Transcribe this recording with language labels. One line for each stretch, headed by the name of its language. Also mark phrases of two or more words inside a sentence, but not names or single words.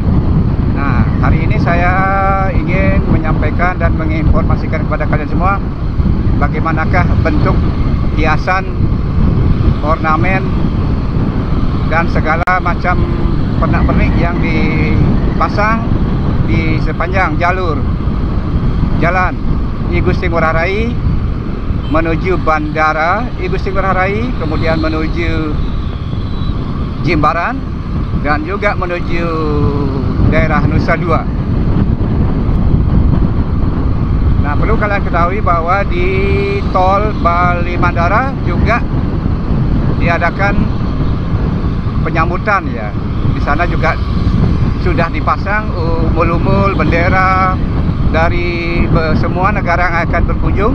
Indonesian: Nah, hari ini saya ingin menyampaikan dan menginformasikan kepada kalian semua bagaimanakah bentuk hiasan, ornamen, dan segala macam pernak-pernik yang dipasang di sepanjang jalur Jalan I Gusti Ngurah Rai menuju Bandara I Gusti Ngurah Rai, kemudian menuju Jimbaran, dan juga menuju daerah Nusa Dua. Nah, perlu kalian ketahui bahwa di tol Bali Mandara juga diadakan penyambutan ya, sana juga sudah dipasang umul-umul bendera dari semua negara yang akan berkunjung.